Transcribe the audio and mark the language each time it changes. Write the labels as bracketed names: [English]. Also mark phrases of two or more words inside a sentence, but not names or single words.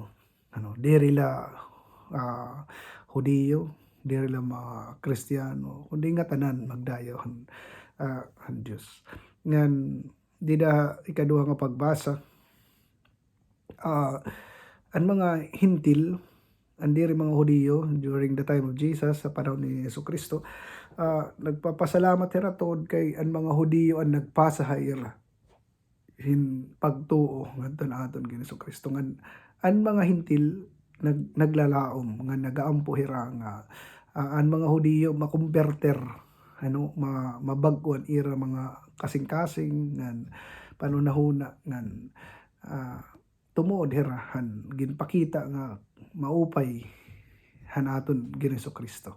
[Waray] Diri la Hudiyo, diri la mga Kristiyano, kundi nga tanan magdayaw ang Dios. Ngan dida ikaduha nga pagbasa, ang mga hintil andiri mga Hudiyo [English] during the time of Jesus [Waray] sa panahon ni Jesucristo, nagpapasalamat hira tungod kay ang mga Hudiyo ang nagpasahay ira pagtuo ngadto aton kini Jesucristo. Ngan ang mga hintil naglalaom nga nagaampo hira nga ang mga Hudiyo makumperter mabag-on ira mga kasing-kasing ngan panunahuna ngan tumuod hirahan ginpakita nga maupay hanaton kini Jesucristo.